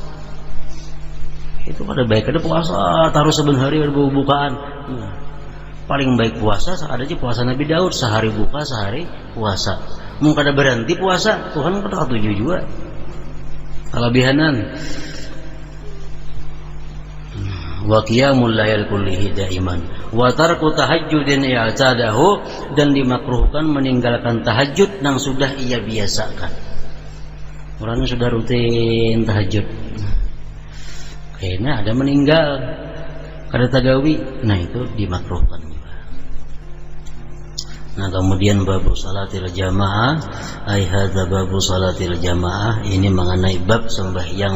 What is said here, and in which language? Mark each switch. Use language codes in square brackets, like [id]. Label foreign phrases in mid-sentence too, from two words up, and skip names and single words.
[bjn] Itu kada baik, ada puasa taruh saben hari ada bukaan. Nah, paling baik puasa ada aja puasa Nabi Daud, sehari buka sehari puasa. Mun kada berhenti puasa, Tuhan kada katuju juga. Kelebihanan. [ar] وقيام الليل كله دائما وترك تهجد اعتاده, [id] dan dimakruhkan meninggalkan tahajud yang sudah ia biasakan. [bjn] Orangnya sudah rutin tahajud, kayaknya ada meninggal kada tagawi, nah itu dimakruhkan juga. [id] Nah kemudian [ar] باب صلاة الجماعة، أي هذا باب صلاة الجماعة, [id] ini mengenai bab sembahyang